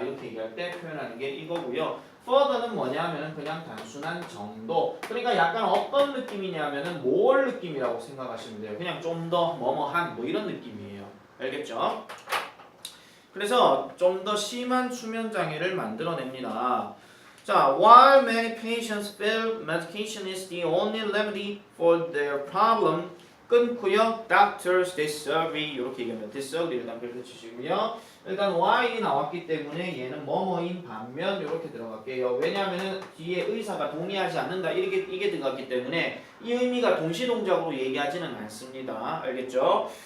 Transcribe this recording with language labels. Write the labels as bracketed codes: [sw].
[ko] 이렇게 얘기할 때 표현하는 게 이거고요. further는 뭐냐면은 그냥 단순한 정도. 그러니까 약간 어떤 느낌이냐면은 more 느낌이라고 생각하시면 돼요. 그냥 좀 더 뭐뭐한 뭐 이런 느낌이에요. 알겠죠? 그래서 좀 더 심한 수면 장애를 만들어냅니다. [en] 자, while many patients feel medication is the only remedy for their problem, [ko] 끊고요. [en] Doctors disagree [ko] 이렇게 얘기합니다. disagree 일단 별표 치시고요. 일단 while이 나왔기 때문에 얘는 뭐뭐인 반면 이렇게 들어갈게요. 왜냐하면 뒤에 의사가 동의하지 않는다 이게 들어갔기 때문에 이 의미가 동시동작으로 얘기하지는 않습니다. 알겠죠?